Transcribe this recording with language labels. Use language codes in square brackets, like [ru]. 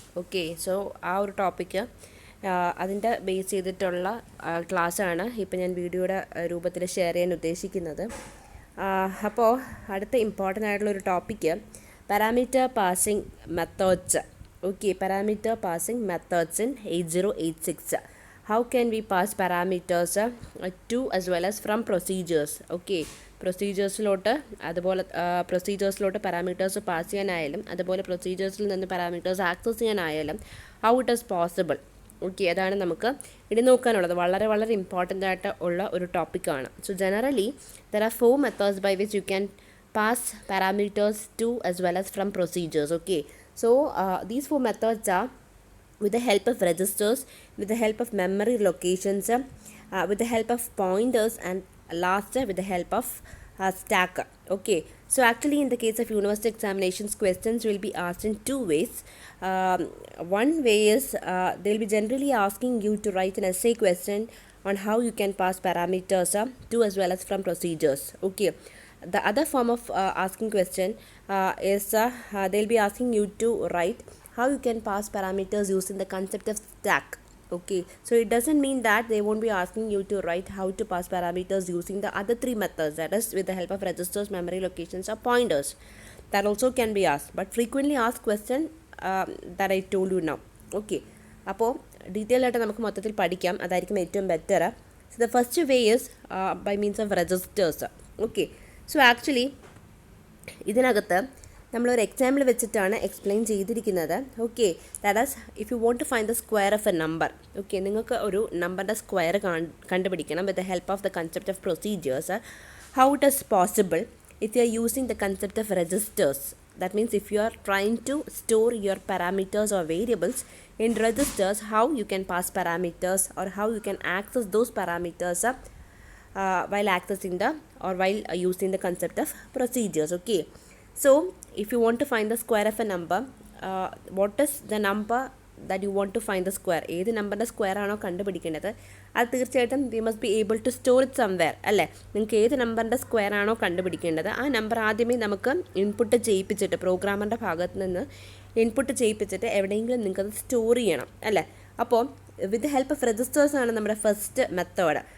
[ml] Okay, so ആ ഒരു topic അതിൻ്റെ ബേസ് ചെയ്തിട്ടുള്ള ക്ലാസ്സാണ് ഇപ്പോൾ ഞാൻ വീഡിയോയുടെ രൂപത്തിൽ ഷെയർ ചെയ്യാൻ ഉദ്ദേശിക്കുന്നത്. അപ്പോൾ അടുത്ത ഇമ്പോർട്ടൻ്റ് ആയിട്ടുള്ളൊരു topic parameter passing methods. [en] Okay, parameter passing methods in 8086. How can we pass parameters to as well as from procedures? [ml] Okay, പ്രൊസീജിയേഴ്സിലോട്ട് അതുപോലെ പ്രൊസീജിയേഴ്സിലോട്ട് പാരാമീറ്റേഴ്സ് പാസ് ചെയ്യാനായാലും അതുപോലെ പ്രൊസീജിയേഴ്സിൽ നിന്ന് parameters access ചെയ്യാനായാലും [en] How it is possible. [ml] Okay, അതാണ് നമുക്ക് ഇനി നോക്കാനുള്ളത്. വളരെ വളരെ important ആയിട്ട് ഉള്ള ഒരു ടോപ്പിക്കാണ്. [en] So generally there are 4 methods by which you can pass parameters to as well as from procedures. Okay, so these 4 methods are with the help of registers, with the help of memory locations, with the help of pointers, and last with the help of stack. Okay, so actually in the case of university examinations, questions will be asked in 2 ways. One way is they'll be generally asking you to write an essay question on how you can pass parameters to as well as from procedures. Okay, the other form of asking question is they'll be asking you to write how you can pass parameters using the concept of stack. Okay, so it doesn't mean that they won't be asking you to write how to pass parameters using the other 3 methods, that is with the help of registers, memory locations, or pointers. That also can be asked, but frequently asked question that I told you now. [ml] Okay, അപ്പോൾ detail ആയിട്ട് നമുക്ക് മൊത്തത്തിൽ പഠിക്കാം, അതായിരിക്കും ഏറ്റവും better. [en] So the first way is by means of registers. Okay, so actually [ml] ഇതിനകത്ത് നമ്മളൊരു example വെച്ചിട്ടാണ് എക്സ്പ്ലെയിൻ ചെയ്തിരിക്കുന്നത്. [en] Okay, that is if you want to find the square of a number. Okay, [ml] നിങ്ങൾക്ക് ഒരു നമ്പറിൻ്റെ സ്ക്വയർ കണ്ടുപിടിക്കണം [en] With the help of the concept of procedures. How it is possible if you are using the concept of registers. That means if you are trying to store your parameters or variables in registers, how you can pass parameters or how you can access those parameters while accessing the or while using the concept of procedures. Okay, so if you want to find the square of a number, what is the number that you want to find the square? [ml] ഏത് നമ്പറിൻ്റെ square ആണോ കണ്ടുപിടിക്കേണ്ടത് അത് തീർച്ചയായിട്ടും [en] we must be able to store it somewhere [ml] അല്ലേ. നിങ്ങൾക്ക് ഏത് നമ്പറിൻ്റെ സ്ക്വയർ ആണോ കണ്ടുപിടിക്കേണ്ടത് ആ നമ്പർ ആദ്യമേ നമുക്ക് ഇൻപുട്ട് ചെയ്യിപ്പിച്ചിട്ട് പ്രോഗ്രാമറിൻ്റെ ഭാഗത്ത് നിന്ന് ഇൻപുട്ട് ചെയ്യിപ്പിച്ചിട്ട് എവിടെയെങ്കിലും നിങ്ങൾക്കത് സ്റ്റോർ ചെയ്യണം അല്ലേ. അപ്പോൾ [en] with help of registers [ml] ആണ് നമ്മുടെ ഫസ്റ്റ് മെത്തേഡ്.